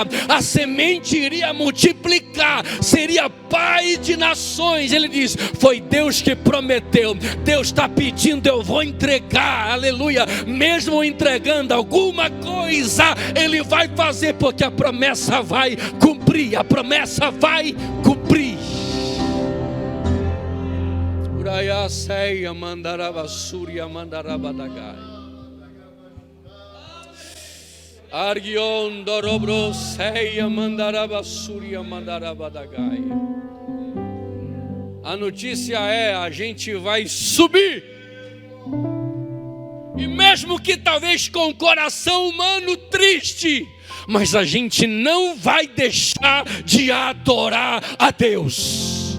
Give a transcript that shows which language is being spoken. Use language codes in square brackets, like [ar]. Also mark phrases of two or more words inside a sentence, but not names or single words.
[pt] A semente iria multiplicar, seria pai de nações. Ele diz: foi Deus que prometeu, Deus está pedindo, eu vou entregar, aleluia. Mesmo entregando alguma coisa, ele vai fazer, porque a promessa vai cumprir, a promessa vai cumprir. Uraya seia mandaraba surya mandaraba dagai. Argion dorobro seia mandaraba surya mandaraba dagai. A notícia é: a gente vai subir. E mesmo que talvez com o coração humano triste, mas a gente não vai deixar de adorar a Deus.